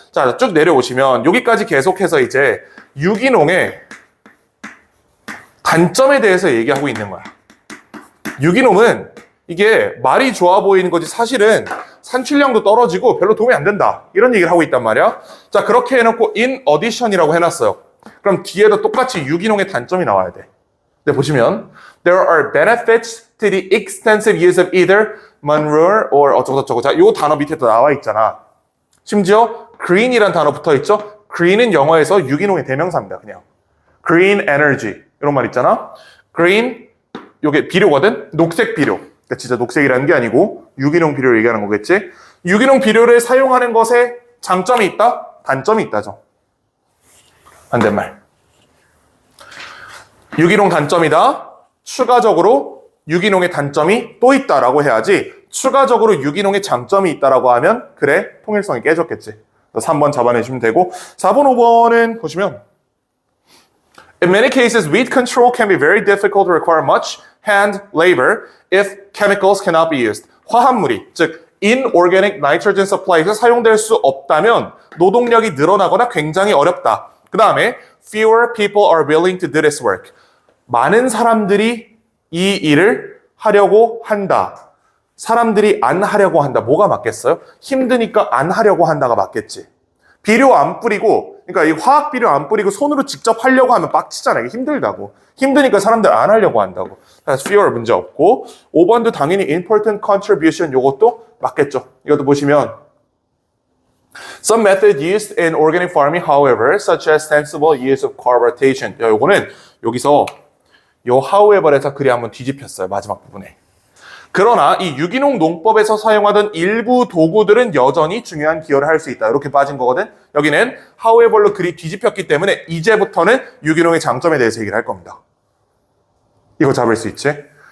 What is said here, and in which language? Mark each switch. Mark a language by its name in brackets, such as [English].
[Korean] 자, 쭉 내려오시면 여기까지 계속해서 이제 유기농의 단점에 대해서 얘기하고 있는 거야. 유기농은 이게 말이 좋아 보이는 거지 사실은 산출량도 떨어지고 별로 도움이 안 된다. 이런 얘기를 하고 있단 말이야. 자, 그렇게 해놓고 in addition이라고 해놨어요. 그럼 뒤에도 똑같이 유기농의 단점이 나와야 돼. [English] 근데 보시면 there are benefits to the extensive use of either manure or 어쩌고저쩌고. [Korean] 자, 요 단어 밑에 또 나와 있잖아. 심지어 green이란 단어 붙어 있죠. green은 영어에서 유기농의 대명사입니다. 그냥 green energy 이런 말 있잖아. green 요게 비료거든. 녹색 비료. 그러니까 진짜 녹색이라는 게 아니고 유기농 비료를 얘기하는 거겠지. 유기농 비료를 사용하는 것에 장점이 있다? 단점이 있다죠. 반대말. 유기농 단점이다. 추가적으로 유기농의 단점이 또 있다라고 해야지 추가적으로 유기농의 장점이 있다라고 하면 그래, 통일성이 깨졌겠지. [English] 3번 잡아내시면 되고 4번, 5번은 보시면 In many cases, weed control can be very difficult to require much hand labor if chemicals cannot be used. [Korean] 화합물이, 즉 inorganic nitrogen supply 에서 사용될 수 없다면 노동력이 늘어나거나 굉장히 어렵다. [English] 그 다음에 fewer people are willing to do this work. [Korean] 많은 사람들이 이 일을 하려고 한다. 사람들이 안 하려고 한다. 뭐가 맞겠어요? 힘드니까 안 하려고 한다가 맞겠지. 비료 안 뿌리고, 그러니까 이 화학 비료 안 뿌리고 손으로 직접 하려고 하면 빡치잖아요. 이게 힘들다고. 힘드니까 사람들 안 하려고 한다고. 그래서 fewer 문제 없고 5번도 당연히 important contribution 요것도 맞겠죠. [English] 이것도 보시면 Some method used in organic farming, however, such as sensible use of crop rotation. [Korean] 요거는 여기서 요 however에서 글이 한번 뒤집혔어요. 마지막 부분에. 그러나 이 유기농 농법에서 사용하던 일부 도구들은 여전히 중요한 기여를 할 수 있다. 이렇게 빠진 거거든. 여기는 however로 글이 뒤집혔기 때문에 이제부터는 유기농의 장점에 대해서 얘기를 할 겁니다. 이거 잡을 수 있지?